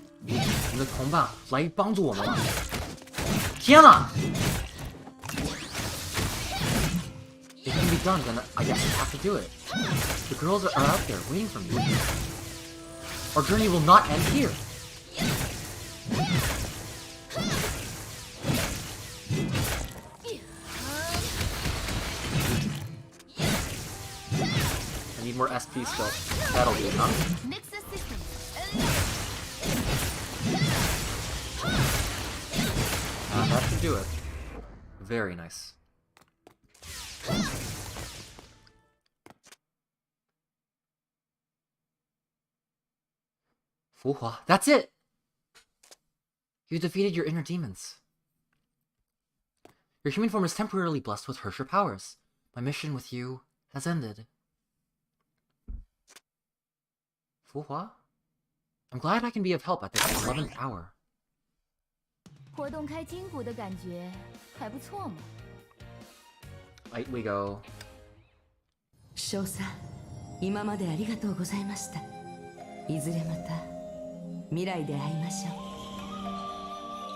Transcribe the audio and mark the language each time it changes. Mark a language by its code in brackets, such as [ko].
[zh] 我们的同伴来帮助我们了！天哪！ [en] It can be done, then I guess we have to do it. The girls are out there waiting for me. Our journey will not end here. I need more SP still. That'll be enough. That should do it. Very nice. Fuhua, that's it! You defeated your inner demons. Your human form is temporarily blessed with Herrscher powers. My mission with you has ended. Fuhua? I'm glad I can be of help at this 11th hour. [zh] 活动开筋骨的感觉还不错嘛。 [en] Right, we go. [ja] 翔さん、今までありがとうございました。いずれまた未来で会いましょう。